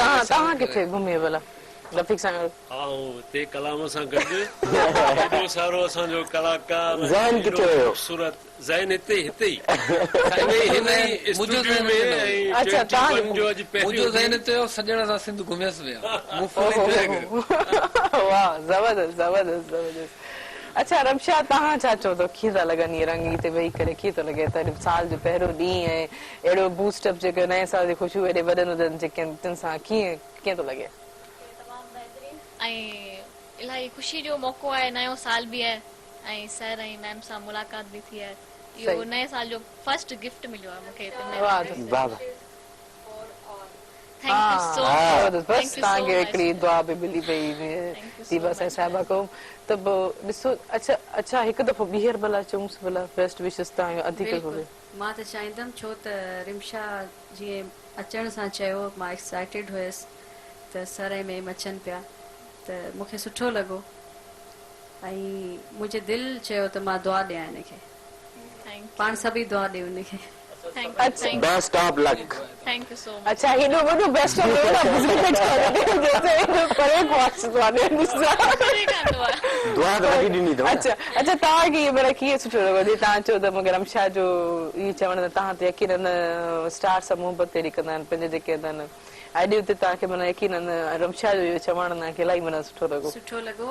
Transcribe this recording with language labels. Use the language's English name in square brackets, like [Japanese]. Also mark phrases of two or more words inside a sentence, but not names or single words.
[Sindhi] तव्हां किथे घुमी भला रफ़ीक सां गॾु ऐं ते कलाम सां गॾु एॾो सारो असांजो कलाकार ज़हन किथे हुयो? ख़ूबसूरत ज़हन हिते ई हिन ई स्टूडियो में ऐं अच्छा, 21 जो अॼु मुंहिंजो पहिरियों ज़हन चयो सॼण सां सिंध घुमियसि विया वाह जबरदस्त जबरदस्त जबरदस्त अच्छा रमशा तव्हां छा चओ था कीअं था लॻनि इहे रंगी ते वेही करे कीअं थो लॻे त साल जो पहिरियों ॾींहुं ऐं अहिड़ो बूस्टअप जेके नए साल जी ख़ुशियूं एॾे वॾनि वॾनि जेके आहिनि तिन सां कीअं थो लॻे ऐं इलाही ख़ुशी जो मौक़ो आहे नयो साल बि आहे ऐं सर ऐं मैम सां मुलाक़ात बि थी आहे इहो सही। नए साल जो [English] first gift [Sindhi] मिलियो आहे मूंखे वाह वाह वाह [English] thank you so [Sindhi] जबरदस्त बस तव्हांखे हिकिड़ी दुआ बि मिली पई दीपा साईं साहिबा खां त पोइ ॾिसो अच्छा अच्छा हिकु दफ़ो ॿीहर भला चऊंसि भला [English] best wishes [Sindhi] तव्हांजो अधिक हुजे मां त चाहींदमि छो त रिमशा जीअं अचण सां चयो मां एक्साइटेड हुयसि त सर ऐं मैम अचनि पिया त मूंखे सुठो लॻो ऐं मुंहिंजे दिलि चयो त मां दुआ ॾियां हिनखे पाण सभई दुआ ॾियो हुनखे [English] best of luck thank you so much [Sindhi] अच्छा हेॾो वॾो [English] best of [Sindhi] दुआ त वॾी ॾिनी अथव अच्छा अच्छा तव्हांखे इहो भला कीअं सुठो लॻो जीअं तव्हां चओ त मूंखे रमशा जो इहो चवण त तव्हां ते यकीनन स्टार सां मोहबत अहिड़ी कंदा आहिनि पंहिंजे जेके आहिनि अॼु उते तव्हांखे माना यकीनन रमशा जो इहो चवण तव्हांखे इलाही माना सुठो लॻो